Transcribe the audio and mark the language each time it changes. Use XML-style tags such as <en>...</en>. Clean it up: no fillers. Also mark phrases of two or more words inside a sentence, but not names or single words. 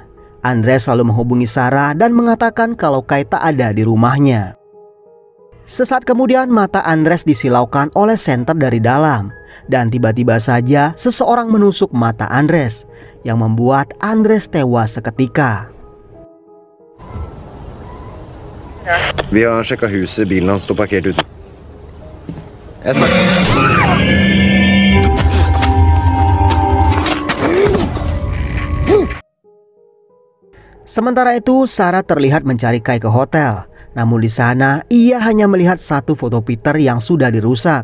<id>Andres lalu menghubungi Sarah dan mengatakan kalau Kai tak ada di rumahnya. Sesaat kemudian mata Andres disilaukan oleh senter dari dalam. Dan tiba-tiba saja seseorang menusuk mata Andres, yang membuat Andres tewas seketika.</id> <no>Vi har sjekka huset, bilen hans står parkert ute.</no> <id>Sementara itu Sarah terlihat mencari Kai ke hotel. Namun di sana ia hanya melihat satu foto Peter yang sudah dirusak.</id>